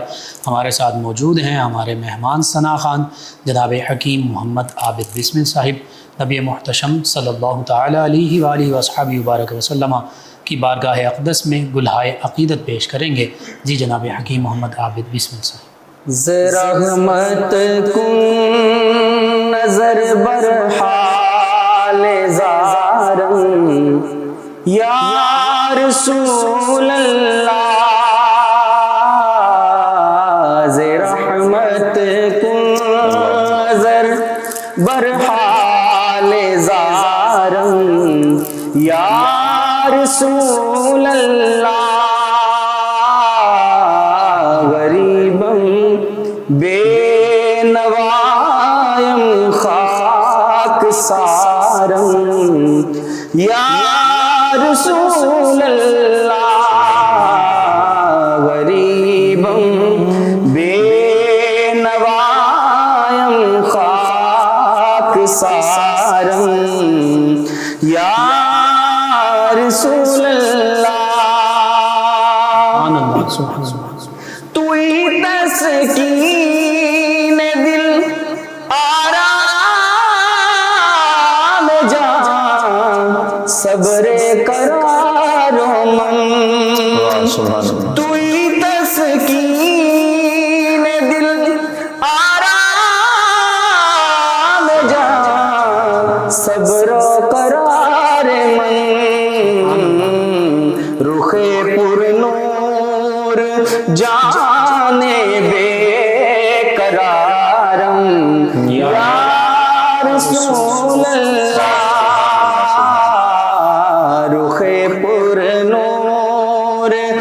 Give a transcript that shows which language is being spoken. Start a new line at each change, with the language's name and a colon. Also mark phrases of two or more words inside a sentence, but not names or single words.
Urdu: ہمارے ساتھ موجود ہیں ہمارے مہمان ثنا خان جناب حکیم محمد عابد بسمل صاحب، نبی محتشم صلی اللہ تعالیٰ علیہ وآلہ وصحبہ وبارک وسلم کی بارگاہ اقدس میں گلہائے عقیدت پیش کریں گے۔ جی جناب حکیم محمد عابد بسمل صاحب۔
Persian: رحمت کن نظر برحال زارم
Arabic: یا رسول اللہ،
Persian: رحمت کن نظر برحال زارم
Arabic: یا رسول اللہ،
Persian: غریبم بے نوایم خاک سارم
Arabic: یا رسول اللہ،
Persian: غریبم بے نوایم خاک سارم
Arabic: یا رسول اللہ،
Persian: توئی تسکین دل آرام جان صبر قرار و من، توئی تسکین دل آرام جان صبر قرار من، رخ پر نور جانے بے قرارم
Arabic: یا رسول اللہ،
Persian: رخ پر نور